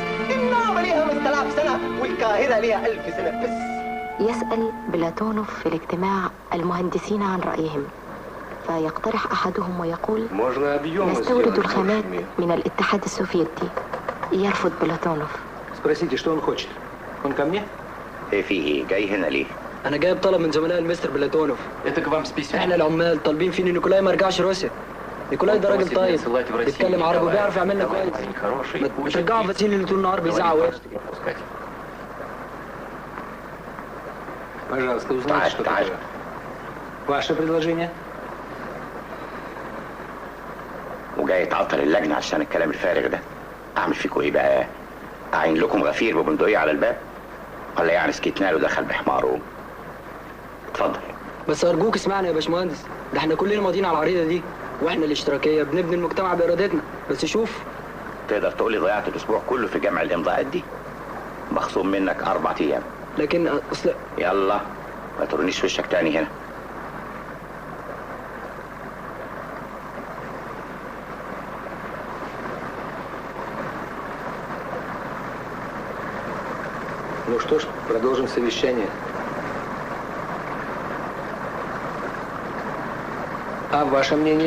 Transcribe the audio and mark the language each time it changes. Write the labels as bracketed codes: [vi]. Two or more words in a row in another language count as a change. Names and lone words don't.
[ar] النعمة ليها 5000 سنة والقاهرة ليها 1000 سنة بس. يسأل بلاتونوف في الاجتماع المهندسين عن رأيهم، فيقترح أحدهم ويقول نستورد الخامات من الاتحاد السوفيتي. يرفض بلاتونوف. [ru] Спросите, что он хочет. Он ко мне? [ar] ايه في ايه؟ جاي هنا ليه؟ انا جايب طلب من زملاء المستر بلاتونوف. [ru] Это к вам с письмом. [ar] احنا العمال طالبين فين نيكولاي ما يرجعش روسيا. نيكولاي ده راجل طيب بيتكلم عربي وبيعرف يعملنا كويس. بشجعه فاسيلي اللي طول النهار بيزعق ويشتم. [ru] Пожалуйста, узнайте, что такое. Ваше предложение? [ar] وجاي تعطل اللجنة عشان الكلام الفارغ ده. أعمل فيكوا إيه بقى؟ أعين لكم غفير ببندقية على الباب؟ ولا يعني سكتنا له دخل بحماره؟ اتفضل. بس أرجوك اسمعنا يا باشمهندس، ده احنا كلنا ماضيين على العريضة دي، واحنا الاشتراكية بنبني المجتمع بإرادتنا، بس شوف. تقدر تقول لي ضيعت الأسبوع كله في جمع الإمضاءات دي؟ مخصوم منك 4 أيام. لكن أصل يلا ما ترنيش وشك تاني هنا. [ru] Ну что ж, продолжим совещание. А ваше мнение?